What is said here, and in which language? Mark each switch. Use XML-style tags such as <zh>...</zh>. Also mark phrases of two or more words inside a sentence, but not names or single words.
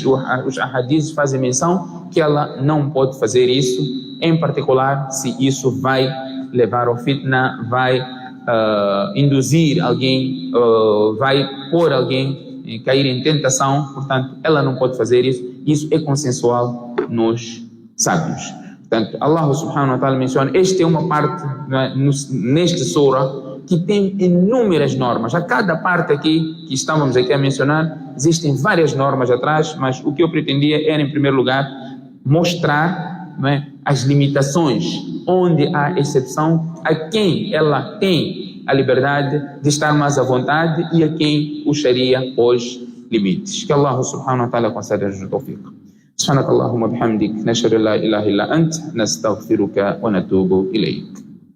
<pt>Os ahadizes fazem menção que ela não pode fazer isso, em particular se isso vai levar ao fitna, vai induzir alguém, vai pôr alguém cair em tentação. Portanto, ela não pode fazer isso. Isso é consensual nos sábios. Portanto, Allah</pt> <ar>سبحانه وتعالى</ar> <pt>menciona, esta é uma parte, né, neste surah, que tem inúmeras normas. A cada parte aqui, que estávamos aqui a mencionar, existem várias normas atrás, mas o que eu pretendia era, em primeiro lugar, mostrar, né, as limitações, onde há exceção, a quem ela tem a liberdade de estar mais à vontade e a quem o Sharia pôs limites. Que Allah</pt> <ar>سبحانه وتعالى</ar> <pt>conceda-nos o tawfiq.</pt> <ar>سبحانك اللهم وبحمدك نشهد لا إله إلا أنت نستغفرك ونتوب إليك</ar>